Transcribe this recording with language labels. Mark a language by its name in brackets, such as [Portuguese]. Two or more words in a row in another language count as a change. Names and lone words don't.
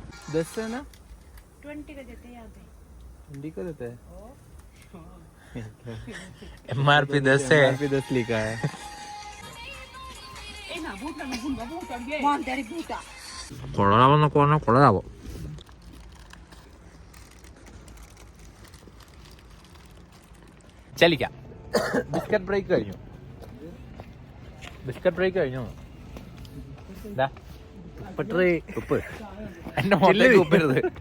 [Hindi] 10 है ना 20 का देते यहाँ पे 20 का देते हैं MRP 10 है. पे 10 लिखा है Montari puta. [Malayalam] കൊള്ളാമെന്നൊക്കെ പറഞ്ഞാൽ കൊള്ളാവോ. ചലിക്കാം. ബിസ്ക്കറ്റ് ബ്രേക്ക് കഴിഞ്ഞു. ഉപ്പ് എന്റെ മുകളിലേക്ക് ഉപ്പരുത്.